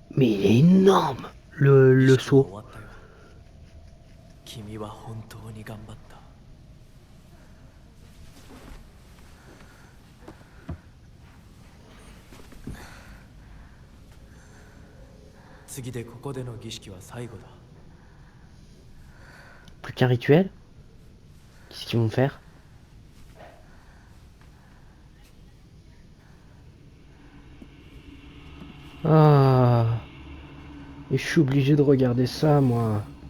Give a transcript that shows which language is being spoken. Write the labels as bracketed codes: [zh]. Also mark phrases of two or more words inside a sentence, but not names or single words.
[fr] il est énorme, le [ja] 式は終 [fr] saut. [ja] わったよ。君は本当に頑張った。次でここでの儀式は最後だ。 [fr] Plus qu'un rituel? Qu'est-ce qu'ils vont faire? Ah, et je suis obligé de regarder ça, moi.